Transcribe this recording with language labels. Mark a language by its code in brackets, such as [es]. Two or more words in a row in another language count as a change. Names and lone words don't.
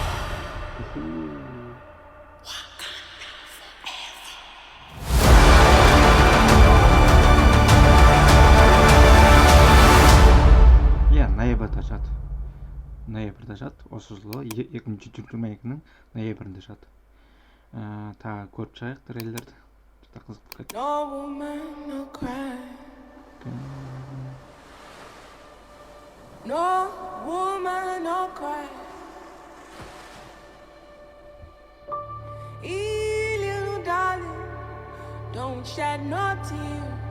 [kk] Иә, ноябрьда жат. Осы жылы 2022-ның ноябрьінде жат. Тағы көріп шығайық трейлерді. Жұта қызық болып кетті. [en] No woman, no cry. No woman, no cry. Little darling, don't shed no tear.